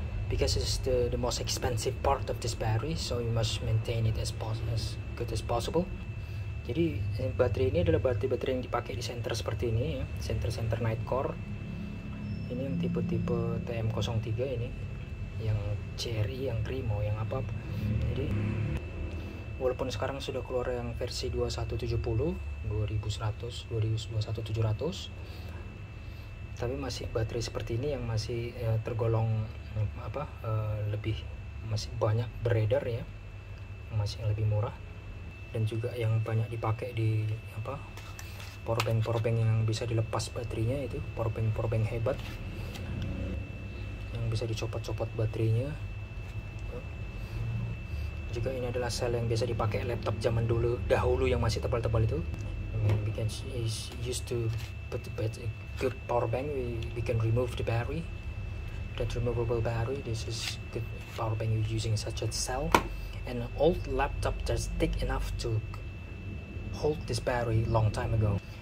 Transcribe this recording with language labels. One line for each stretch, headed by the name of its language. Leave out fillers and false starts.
English: Because it's the most expensive part of this battery, so you must maintain it as good as possible.
Indonesian: Jadi baterai ini adalah baterai yang dipakai di center seperti ini ya, center night core. Ini yang tipe-tipe TM03 ini, yang CRI, yang Primo, yang apa. Jadi walaupun sekarang sudah keluar yang versi 2170, 2100, 21700, tapi masih baterai seperti ini yang masih tergolong lebih, masih banyak beredar ya, masih lebih murah, dan juga yang banyak dipakai di powerbank yang bisa dilepas baterainya, itu powerbank hebat yang bisa dicopot-copot baterainya. Juga ini adalah sel yang biasa dipakai laptop zaman dahulu yang masih tebal-tebal itu.
English: We can used to put a good power bank. We can remove the battery, that removable battery. This is good power bank you're using such a cell. An old laptop that's thick enough to hold this battery long time ago.